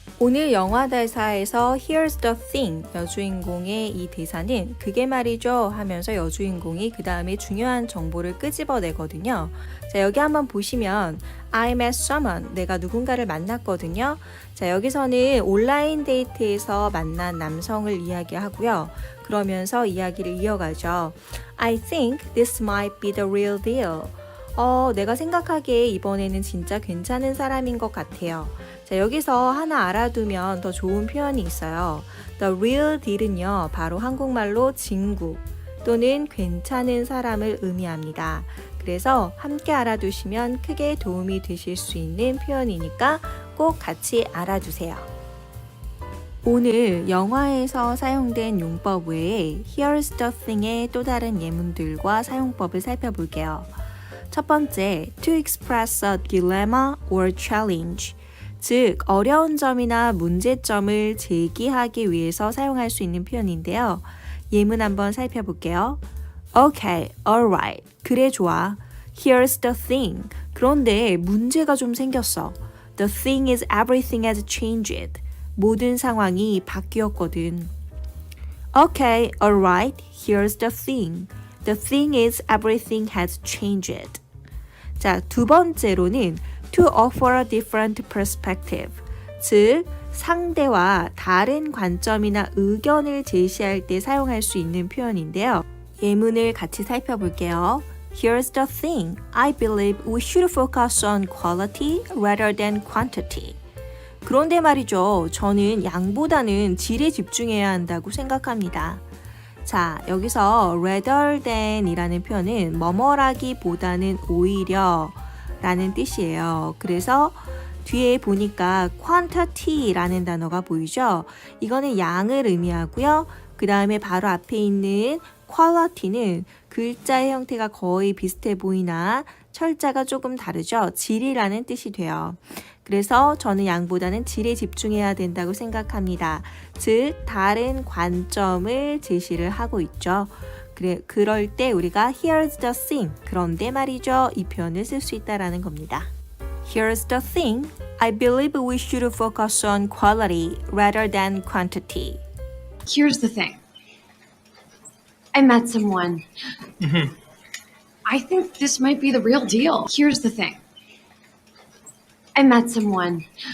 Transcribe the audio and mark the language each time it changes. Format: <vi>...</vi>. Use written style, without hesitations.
<ko>오늘 영화 대사에서</ko> <en>Here's the thing,</en> <ko>여주인공의 이 대사는 그게 말이죠 하면서 여주인공이 그 다음에 중요한 정보를 끄집어내거든요. 자, 여기 한번 보시면</ko> <en>I met someone,</en> <ko>내가 누군가를 만났거든요. 자, 여기서는 온라인 데이트에서 만난 남성을 이야기하고요. 그러면서 이야기를 이어가죠.</ko> <en>I think this might be the real deal.</en> <ko>내가 생각하기에 이번에는 진짜 괜찮은 사람인 것 같아요. 자, 여기서 하나 알아두면 더 좋은 표현이 있어요. The real deal은요, 바로 한국말로 진구 또는 괜찮은 사람을 의미합니다. 그래서 함께 알아두시면 크게 도움이 되실 수 있는 표현이니까 꼭 같이 알아두세요. 오늘 영화에서 사용된 용법 외에</ko> <en>Here's the thing</en> <ko>의 또 다른 예문들과 사용법을 살펴볼게요. 첫 번째,</ko> <en>to express a dilemma or challenge.</en> <ko>즉, 어려운 점이나 문제점을 제기하기 위해서 사용할 수 있는 표현인데요. 예문 한번 살펴볼게요.</ko> <en>Okay, alright.</en> <ko>그래, 좋아.</ko> <en>Here's the thing.</en> <ko>그런데 문제가 좀 생겼어.</ko> <en>The thing is everything has changed.</en> <ko>모든 상황이 바뀌었거든.</ko> <en>Okay, alright. Here's the thing. The thing is everything has changed.</en> <ko>자, 두 번째로는</ko> <en>to offer a different perspective.</en> <ko>즉, 상대와 다른 관점이나 의견을 제시할 때 사용할 수 있는 표현인데요. 예문을 같이 살펴볼게요.</ko> <en>Here's the thing. I believe we should focus on quality rather than quantity.</en> <ko>그런데 말이죠. 저는 양보다는 질에 집중해야 한다고 생각합니다. 자, 여기서 rather than 이라는 표현은 뭐뭐라기보다는 오히려 라는 뜻이에요. 그래서 뒤에 보니까 quantity라는 단어가 보이죠? 이거는 양을 의미하고요. 그 다음에 바로 앞에 있는 quality는 글자의 형태가 거의 비슷해 보이나 철자가 조금 다르죠? 질이라는 뜻이 돼요. 그래서 저는 양보다는 질에 집중해야 된다고 생각합니다. 즉, 다른 관점을 제시를 하고 있죠. 그럴 때 우리가</ko> <en>here's the thing,</en> <ko>그런데 말이죠. 이 표현을 쓸 수 있다라는 겁니다.</ko> <en>Here's the thing. I believe we should focus on quality rather than quantity. Here's the thing. I met someone. I think this might be the real deal. Here's the thing. I met someone.</en>